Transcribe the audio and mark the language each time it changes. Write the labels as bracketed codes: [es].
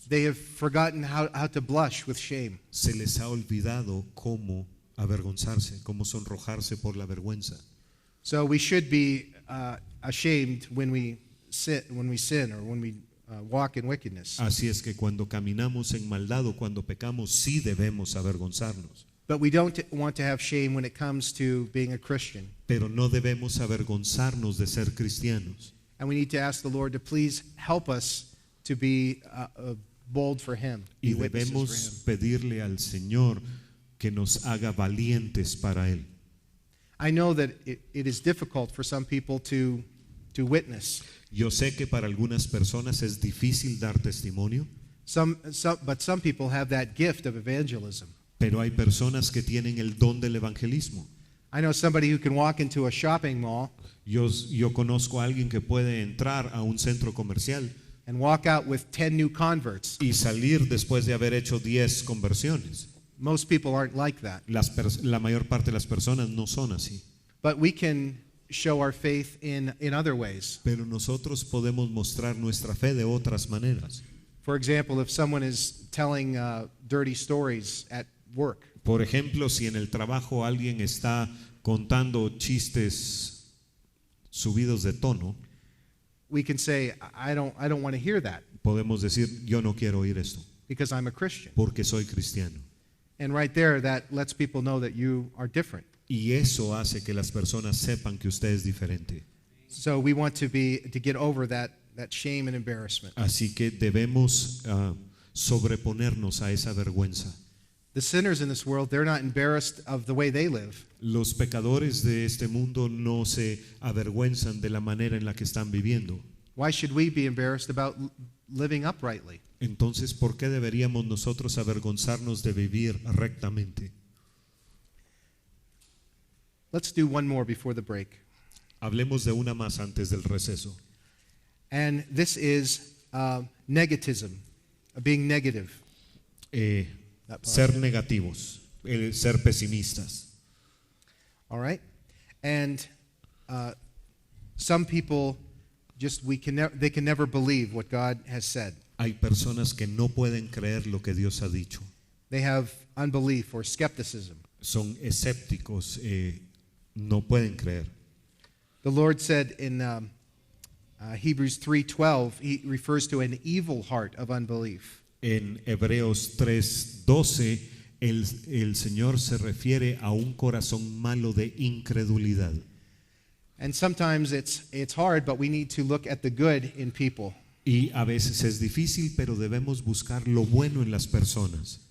[en] They have forgotten how to blush with shame. [es] Se les ha olvidado cómo avergonzarse, cómo sonrojarse por la vergüenza. [en] So we should be ashamed when we sin or when we walk in wickedness. [es] Así es que cuando caminamos en maldad o cuando pecamos, sí debemos avergonzarnos. [en] But we don't want to have shame when it comes to being a Christian. [es] Pero no debemos avergonzarnos de ser cristianos. [en] And we need to ask the Lord to please help us to be bold for Him. [es] Y [en] be witnesses for [es] debemos [en] Him. [es] pedirle al Señor que nos haga valientes para Él. [en] I know that it is difficult for some people to witness. [es] Yo sé que para algunas personas es difícil dar testimonio, [en] But some people have that gift of evangelism. [es] pero hay personas que tienen el don del evangelismo. [en] I know somebody who can walk into a shopping mall [es] Yo conozco a alguien que puede entrar a un centro comercial [en] and walk out with 10 new converts. [es] y salir después de haber hecho 10 conversiones. [en] Most people aren't like that. [es] La mayor parte de las personas no son así. [en] But we can show our faith in other ways. [es] Pero nosotros podemos mostrar nuestra fe de otras maneras. [en] For example, if someone is telling dirty stories at work, [es] Por ejemplo, si en el trabajo alguien está contando chistes subidos de tono, [en] we can say, I don't want to hear that [es] podemos decir, yo no quiero oír esto, [en] because I'm a Christian. [es] porque soy cristiano. [en] And right there, that lets people know that you are different. [es] Y eso hace que las personas sepan que usted es diferente. [en] So we want to get over that shame and embarrassment. [es] Así que debemos sobreponernos a esa vergüenza. [en] The sinners in this world, they're not embarrassed of the way they live. [es] Los pecadores de este mundo no se avergüenzan de la manera en la que están viviendo. [en] Why should we be embarrassed about living uprightly? [es] Entonces, ¿por qué deberíamos nosotros avergonzarnos de vivir rectamente? [en] Let's do one more before the break. [es] Hablemos de una más antes del receso. [en] And this is negativism, being negative. [es] Ser negativos, ser pesimistas. [en] All right? And some people they can never believe what God has said. [es] Hay personas que no pueden creer lo que Dios ha dicho. [en] They have unbelief or skepticism. [es] Son escépticos, no pueden creer. [en] The Lord said in Hebrews 3:12, He refers to an evil heart of unbelief. [es] En Hebreos 3:12, el Señor se refiere a un corazón malo de incredulidad. [en] And sometimes it's hard, but we need to look at the good in people. [es] Y a veces es difícil, pero debemos buscar lo bueno en las personas.